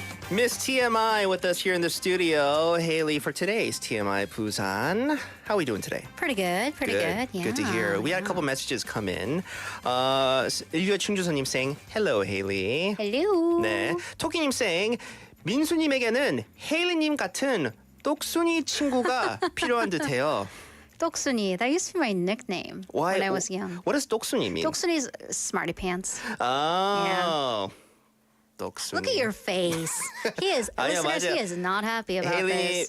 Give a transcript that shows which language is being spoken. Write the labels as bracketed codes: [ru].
[en] Miss TMI with us here in the studio. Hailey for today's TMI Busan. How are we doing today? Pretty good. Yeah. Good to hear. We had a couple messages come in. 유아 충주선님 saying, hello, Hailey. Hello. [ko] 네. 토끼님 saying, 민수님에게는 헤일리님 같은 똑순이 친구가 필요한 듯해요. [en] Toksuni, that used to be my nickname when I was young. What does 똑순이 mean? Toksuni is smarty pants. Oh. 똑순이. Look at your face. He is, listeners, he is not happy about this.